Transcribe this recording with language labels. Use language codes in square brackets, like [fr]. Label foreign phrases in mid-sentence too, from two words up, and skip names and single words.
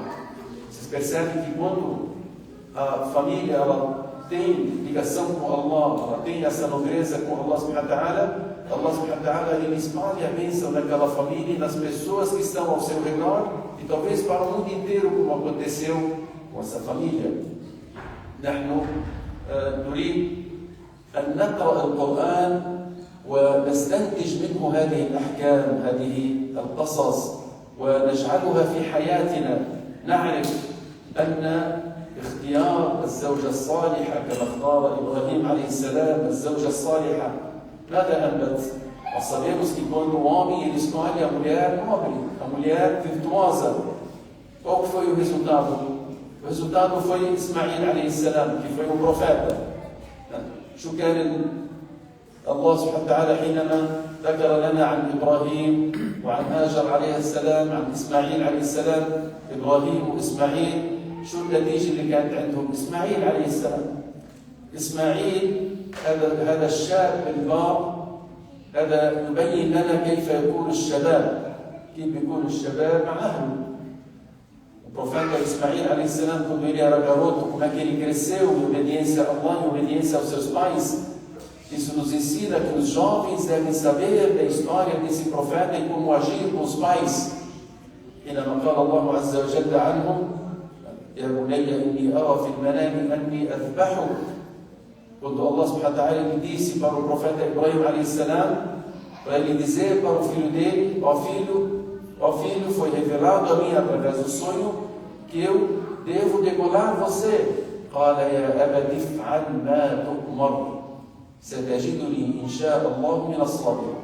[pt] Vocês percebem que quando a família ela tem ligação com Allah, ela tem essa nobreza com [ar] الله سبحانه وتعالى, الله سبحانه وتعالى [pt] ele espalha a bênção naquela família e nas pessoas que estão ao seu redor, e talvez para o mundo inteiro, como aconteceu com essa família. [ar] نحن نريد أن نقرأ القرآن ونستنتج منه هذه الأحكام، هذه القصص، ونجعلها في حياتنا. نعرف أن اختيار الزوجة الصالحة كما اختار إبراهيم عليه السلام الزوجة الصالحة ماذا أنبت؟ [pt] Nós sabemos que quando o homem ele escolhe a mulher nobre, a mulher virtuosa, qual foi o resultado? O resultado foi Ismail [ar] عليه السلام, [pt] que foi um profeta. [ar] شو كان الله سبحانه وتعالى حينما ذكر لنا عن إبراهيم وعن هاجر عليه السلام عن إسماعيل عليه السلام، إبراهيم وإسماعيل شو النتيجة اللي كانت عندهم؟ إسماعيل عليه السلام. إسماعيل هذا الشاب البار، هذا يبين لنا كيف يكون الشباب، كيف يكون الشباب مع أهله. [pt] O profeta Ismail [ar] عليه السلام, [pt] quando ele era garoto, como é que ele cresceu em obediência a Allah, em obediência aos seus pais. Isso nos ensina que os jovens devem saber da história desse profeta e como agir com os pais. [ar] حينما قال الله عز وجل عنهم يا بني إني أرى في المنام أني أذبحك. [pt] Quando [ar] الله سبحانه وتعالى [pt] lhe disse para o profeta Ibrahim [ar] عليه السلام, [pt] para ele dizer para o filho dele: ó filho, foi revelado a mim através do sonho que eu devo degolar você. [ar] قال يا أبت افعل ما تؤمر ستجدني إن شاء الله من الصابرين.